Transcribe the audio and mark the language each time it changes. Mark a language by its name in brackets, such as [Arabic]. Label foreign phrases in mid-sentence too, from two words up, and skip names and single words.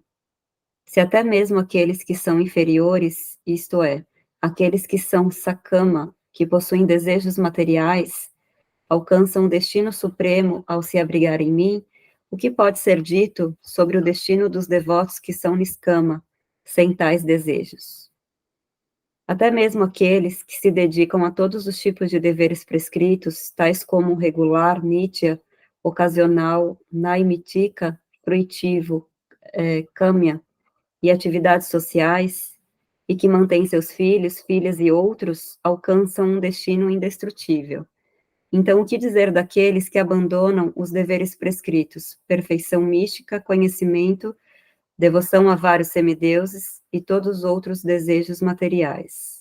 [Portuguese] Se até mesmo aqueles que são inferiores, isto é, aqueles que são sakama, que possuem desejos materiais, alcançam o destino supremo ao se abrigar em mim, o que pode ser dito sobre o destino dos devotos que são Niskama, sem tais desejos? Até mesmo aqueles que se dedicam a todos os tipos de deveres prescritos, tais como regular, nitya, ocasional, naimitika, fruitivo, kamya, e atividades sociais, e que mantêm seus filhos, filhas e outros, alcançam um destino indestrutível. Então, o que dizer daqueles que abandonam os deveres prescritos, perfeição mística, conhecimento, devoção a vários semideuses e todos os outros desejos materiais?